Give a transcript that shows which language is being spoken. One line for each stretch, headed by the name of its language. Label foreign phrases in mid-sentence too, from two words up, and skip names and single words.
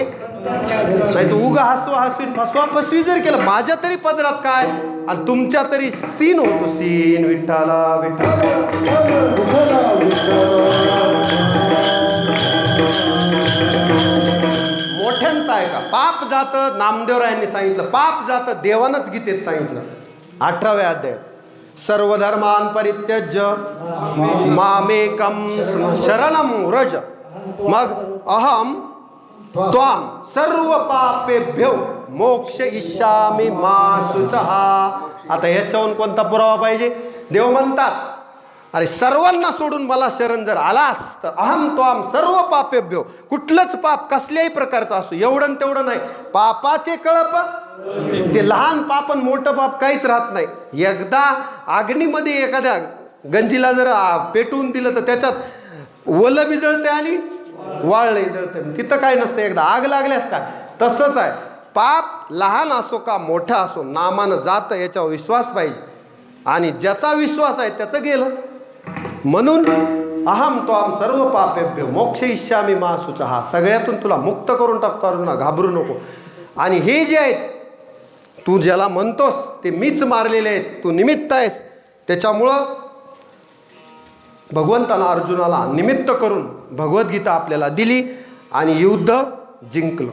Marathi: नाही तर उगा हसवीन फसवा फसवी जर केलं, माझ्या तरी पदरात काय आणि तुमच्या तरी सीन होतो. सीन विठ्ठला विठ्ठला. मोठ्यांचं आहे का? पाप जातं, नामदेवरायांनी सांगितलं. पाप जातं, देवानंच गीतेत सांगितलं 18व्या अध्यायात.
Sanskrit: सर्वधर्मान परित्यज्य मामेकम शरणम व्रज. मग अहम त्वाम सर्व पापेभ्यो मोक्ष इष्यामि मा शुचः.
Marathi: आता याच्याहून कोणता पुरावा पाहिजे? देव म्हणतात, अरे सर्वांना सोडून मला शरण जर आलास तर
Sanskrit: अहम त्वाम सर्व पापेभ्यो.
Marathi: कुठलंच पाप कसल्याही प्रकारचं असो, एवढं तेवढं नाही. पापाचे कळप, ते लहान पाप आणि मोठं पाप काहीच राहत नाही. एकदा अग्नीमध्ये एखाद्या गंजीला जर पेटवून दिलं तर त्याच्यात ओलं बी जळते आणि वाळले जळते. तिथं काय नसतं. एकदा आग लागल्यास काय, तसंच आहे. पाप लहान असो का मोठा असो, नामानं जातं, याच्यावर विश्वास पाहिजे. आणि ज्याचा विश्वास आहे त्याचं गेलं.
Sanskrit: म्हणून अहम त्वाम सर्व पापेभ्यो मोक्ष इष्यामि मा शुचः.
Marathi: सगळ्यातून तुला मुक्त करून टाकतो अर्जुना, घाबरू नको. आणि हे जे आहेत, तू ज्याला म्हणतोस ते मीच मारलेले आहेत, तू निमित्त आहेस. त्याच्यामुळं भगवंतानं अर्जुनाला निमित्त करून भगवद्गीता आपल्याला दिली आणि युद्ध जिंकलं.